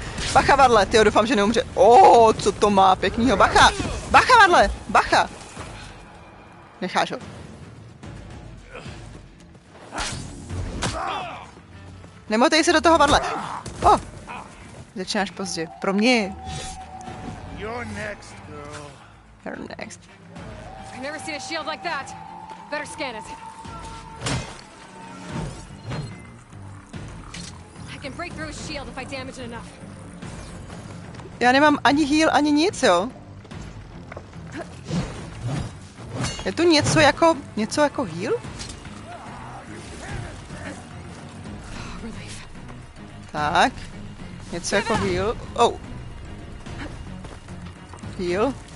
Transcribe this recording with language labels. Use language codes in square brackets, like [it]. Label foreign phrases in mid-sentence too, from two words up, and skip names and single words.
[cs] Bacha, Varle, tyjo, doufám, že neumře. Co to má pěknýho. Bacha! Bacha, Varle! Bacha! Necháš ho. Nemotej se do toho, Varle. Začínáš pozdě. Pro mě. [en] You're next, girl. You're next. I've never seen a shield like that. Better scan it. I can break through a shield if I damage it enough. [cs] Já nemám ani heal, ani nic, jo? Je tu něco jako heal? Tak. Něco jako heal. Heal.